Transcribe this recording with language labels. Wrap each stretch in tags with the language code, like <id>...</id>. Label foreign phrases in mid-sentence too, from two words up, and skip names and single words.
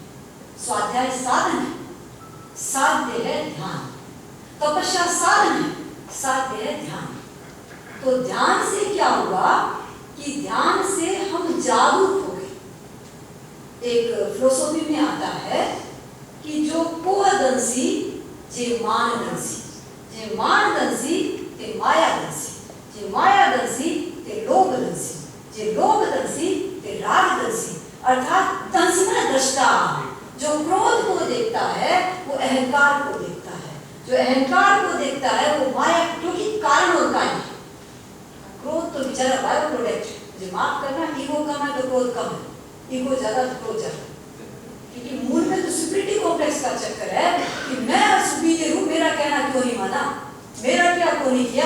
<hi>स्वाध्याय साधन है, साध्य है ध्यान। तपस्या साधन है, साध्य है ध्यान। तो ध्यान से क्या हुआ कि ध्यान से हम जागरूक हो गए। एक फिलोसॉफी में आता है कि जो</hi> <pra>पोहदंसी जे मानदंसी, जे मानदंसी ते मायादंसी, जे मायादंसी ते लोभदंसी, जे लोभदंसी ते रागदंसी।</pra> <hi>अर्थात दंसी माने दृष्टा, जो क्रोध को देखता है वो अहंकार को देखता है, जो अहंकार को देखता है वो माया, क्योंकि कारण और कार्य। क्रोध तो बेचारा</hi> <en>bio product</en> <hi>है, मुझे माफ करना, ईगो कम है तो क्रोध कम है, ईगो ज्यादा तो क्रोध ज्यादा, क्योंकि मूल में तो</hi> <en>superiority complex</en> <hi>का चक्कर है कि मैं सुपीरियर हूं, मेरा कहना क्यों नहीं माना, मेरा क्या क्यों नहीं किया।</hi>